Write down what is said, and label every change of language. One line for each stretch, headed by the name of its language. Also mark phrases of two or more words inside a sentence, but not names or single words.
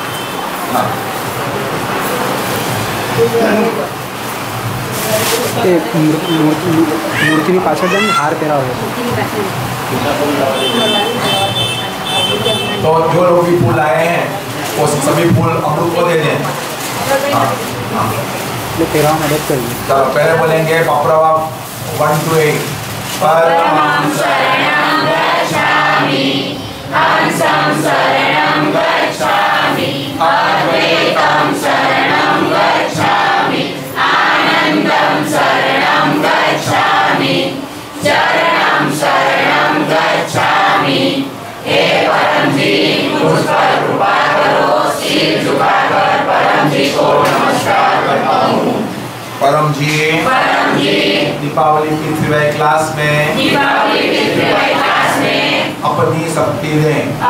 Hindi: मूर्ति पाछड़ जन हार पेरा हो. तो जो लोग भी फूल लाए हैं वो सभी फूल अमृत को दे दें. तेरा मदद करिए. तो पहले बोलेंगे पप्रवा 1 to 8.
Pali: परमं शरणं गच्छामि, हंसं शरणं गच्छामि, अद्वैतं शरणं गच्छामि, आनंदं शरणं गच्छामि, चरणं शरणं गच्छामि.
Hindi: हे परम जी, मुझ पर कृपा करो. सिर झुकाकर परम जी को नमस्कार करता हूँ. परम जी दीपावली P3Y क्लास में अपनी शक्ति दें.